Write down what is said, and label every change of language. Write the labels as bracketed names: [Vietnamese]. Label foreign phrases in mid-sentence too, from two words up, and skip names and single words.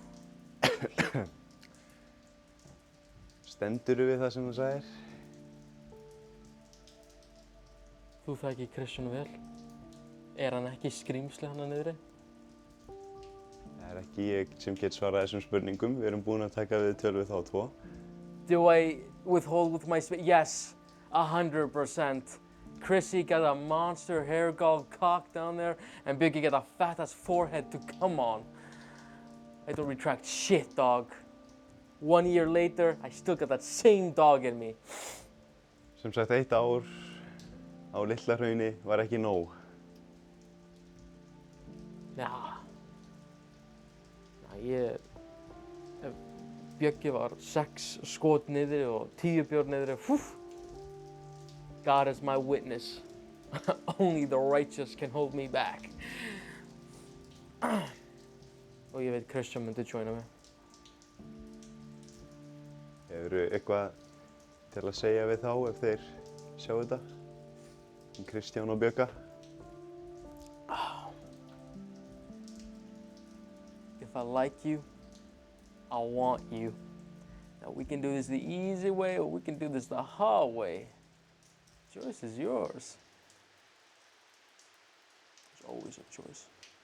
[Icelandic] Stendurðu við það sem þú sagðir? Þú þekkir Kristján vel. Er hann ekki skrímsli hann niðri? Það er ekki ég sem get svarað þessum spurningum. Við erum búin að taka viðtöl við þá tvo. [English] Do I withhold with my yes, 100%. Chrissy got a monster hair golf cock down there, and Biggie got a fat ass forehead to come on. I don't retract shit, dog. 1 year later, I still got that same dog in me. [Icelandic] Sem sagt, 1 ár á Litla-Hrauni var ekki nóg. Ef Bjöggi var 6 skot niðri og 10 bjór niðri, [English] God is my witness. Only the righteous can hold me back. [Icelandic] Og ég veit Kristján myndi joina mig. Hefurðu eitthvað til að segja við þá ef þeir sjá þetta? Kristján og Bjögga? [English] If I like you, I want you. Now we can do this the easy way or we can do this the hard way. Choice is yours. There's always a choice.